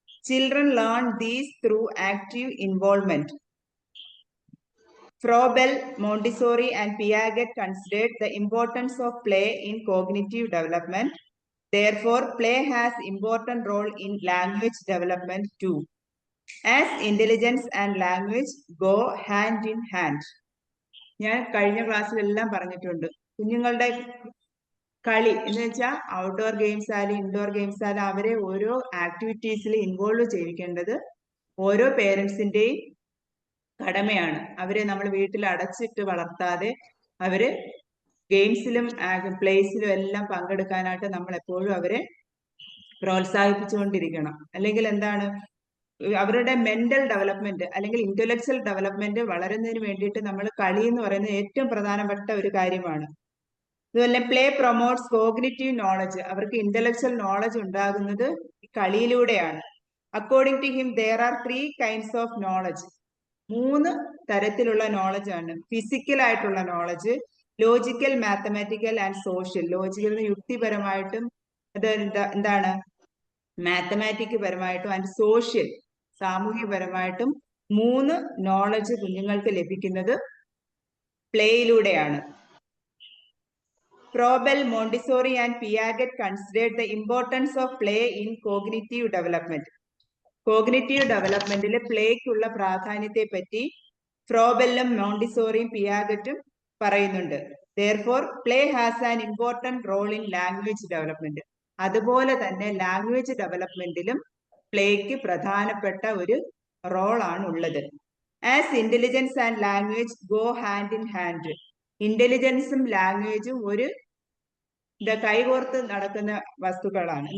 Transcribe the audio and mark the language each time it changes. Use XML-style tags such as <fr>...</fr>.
<en>Children learn these through active involvement. Froebel, Montessori, and Piaget considered the importance of play in cognitive development. Therefore, play has important role in language development too, as intelligence and language go hand in hand.</en> <ml>ഞാൻ കഴിഞ്ഞ ക്ലാസ്സിലെല്ലാം പറഞ്ഞിട്ടുണ്ട്, കുഞ്ഞുങ്ങളുടെ കളി എന്ന് വെച്ചാൽ outdoor games ആയാലും indoor games ആയാലും അവരെ ഓരോ ആക്ടിവിറ്റീസിൽ ഇൻവോൾവ് ചെയ്യിക്കേണ്ടത് ഓരോ പേരൻസിന്റെയും കടമയാണ്. അവരെ നമ്മൾ വീട്ടിൽ അടച്ചിട്ട് വളർത്താതെ അവര് ഗെയിംസിലും പ്ലേസിലും എല്ലാം പങ്കെടുക്കാനായിട്ട് നമ്മൾ എപ്പോഴും അവരെ പ്രോത്സാഹിപ്പിച്ചുകൊണ്ടിരിക്കണം. അല്ലെങ്കിൽ എന്താണ്, അവരുടെ മെന്റൽ ഡെവലപ്മെന്റ് അല്ലെങ്കിൽ ഇന്റലക്ച്വൽ ഡെവലപ്മെന്റ് വളരുന്നതിന് വേണ്ടിയിട്ട് നമ്മൾ കളി എന്ന് പറയുന്നത് ഏറ്റവും പ്രധാനപ്പെട്ട ഒരു കാര്യമാണ്. അതുപോലെ</ml> <en>play promotes cognitive knowledge,</en> <ml>അവർക്ക് ഇന്റലക്ച്വൽ നോളജ് ഉണ്ടാകുന്നത് കളിയിലൂടെയാണ്.</ml> <en>According to him there are 3 kinds of knowledge.</en> <ml>3 തരത്തിലുള്ള നോളജ് ആണ്.</ml> <en>Physical ആയിട്ടുള്ള knowledge, logical, mathematical and social.</en> <ml>Logical യുക്തിപരമായിട്ടും അത് എന്താണ് മാത്തമാറ്റിക് പരമായിട്ടും ആൻഡ് സോഷ്യൽ സാമൂഹ്യപരമായിട്ടും 3 നോളജ് കുഞ്ഞുങ്ങൾക്ക് ലഭിക്കുന്നത് പ്ലേയിലൂടെയാണ്.</ml> <en>Froebel, Montessori, and Piaget considered the importance of play in cognitive development.</en> <ml>Cognitive ഡെവലപ്മെന്റിൽ പ്ലേക്കുള്ള പ്രാധാന്യത്തെ പറ്റി ഫ്രോബെല്ലും മോണ്ടിസോറിയും പിയാഗറ്റും പറയുന്നുണ്ട്.</ml> <en>Therefore, play has an important role in language development.</en> <ml>അതുപോലെ തന്നെ ലാംഗ്വേജ് ഡെവലപ്മെന്റിലും പ്ലേക്ക് പ്രധാനപ്പെട്ട ഒരു റോളാണ് ഉള്ളത്.</ml> <en>As intelligence and language go hand in hand.</en> <ml>ഇന്റലിജൻസും ലാംഗ്വേജും ഒരു കൈകോർത്ത് നടക്കുന്ന വസ്തുക്കളാണ്.</ml>